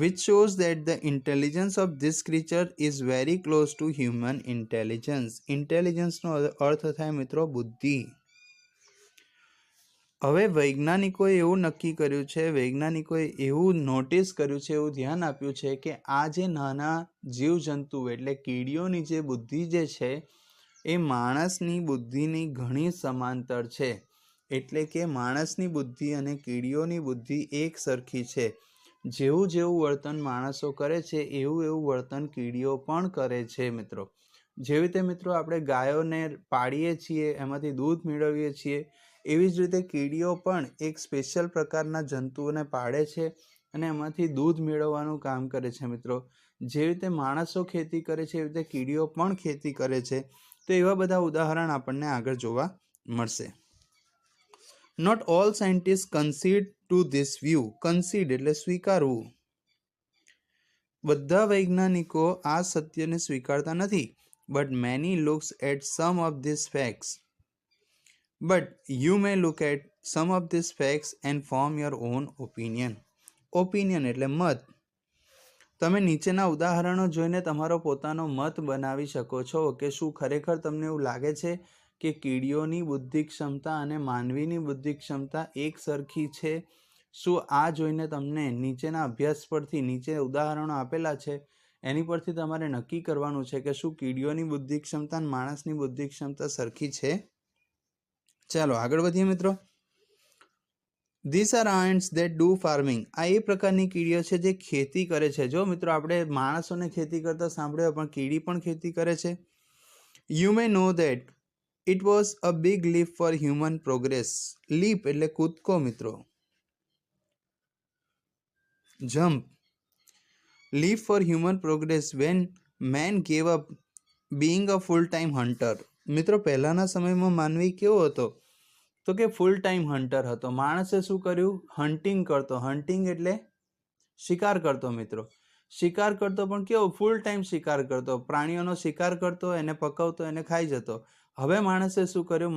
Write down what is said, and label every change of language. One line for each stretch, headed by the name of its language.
English: which shows that the intelligence of this creature is very close to human intelligence।
Gujarati: intelligence નો અર્થ થાય મિત્રો બુદ્ધિ। હવે વૈજ્ઞાનિકોએ એવું નક્કી કર્યું છે, વૈજ્ઞાનિકોએ એવું નોટિસ કર્યું છે, એવું ધ્યાન આપ્યું છે કે આ જે નાના જીવજંતુ એટલે કીડીઓની જે બુદ્ધિ જે છે એ માણસની બુદ્ધિની ઘણી સમાંતર છે। એટલે કે માણસની બુદ્ધિ અને કીડીઓની બુદ્ધિ એક સરખી છે। જેવું જેવું વર્તન માણસો કરે છે એવું વર્તન કીડીઓ પણ કરે છે મિત્રો। જેવી રીતે મિત્રો આપણે ગાયોને પાળીએ છીએ, એમાંથી દૂધ મેળવીએ છીએ, એવી જ રીતે કીડીઓ પણ એક સ્પેશિયલ પ્રકારના જંતુઓને પાળે છે અને એમાંથી દૂધ મેળવવાનું કામ કરે છે મિત્રો। જેવી રીતે માણસો ખેતી કરે છે એવી રીતે કીડીઓ પણ ખેતી કરે છે। તો એવા બધા ઉદાહરણ આપણને આગળ જોવા મળશે।
English: Not all scientists concede to this view।
Gujarati: Concede એટલે સ્વીકારવું। બધા વૈજ્ઞાનિકો આ સત્યને સ્વીકારતા નથી।
English: But many looks at some of these facts। But you may look at some of these facts and form your own opinion।
Gujarati: Opinion એટલે મત। તમે નીચેના ઉદાહરણો જોઈને તમારો પોતાનો મત બનાવી શકો છો કે શું ખરેખર તમને એવું લાગે છે કે કીડીઓની બુદ્ધિ ક્ષમતા અને માનવીની બુદ્ધિ ક્ષમતા એક સરખી છે। શું આ જોઈને તમને નીચેના અભ્યાસ પરથી, નીચે ઉદાહરણો આપેલા છે એની પરથી તમારે નક્કી કરવાનું છે કે શું કીડીઓની બુદ્ધિ ક્ષમતા અને માણસની બુદ્ધિ ક્ષમતા સરખી છે। ચાલો આગળ વધીએ મિત્રો।
English: These are ants that do farming।
Gujarati: આ એ પ્રકારની કીડીઓ છે જે ખેતી કરે છે। જો મિત્રો આપણે માણસોને ખેતી કરતા સાંભળ્યો પણ કીડી પણ ખેતી કરે છે।
English: You may know that it was a big leap for human progress।
Gujarati: leap એટલે કૂદકો મિત્રો, jump।
English: leap for human progress when man gave up being a full-time hunter।
Gujarati: મિત્રો પહેલાના સમયમાં માનવી કેવો હતો તો કે ફૂલ ટાઈમ હન્ટર હતો। માણસે શું કર્યું? હન્ટિંગ કરતો। હન્ટિંગ એટલે શિકાર કરતો મિત્રો। શિકાર કરતો પણ કેવો? ફૂલ ટાઈમ શિકાર કરતો। પ્રાણીઓનો શિકાર કરતો, એને પકવતો, એને ખાઈ જતો। હવે માણસે શું કર્યું?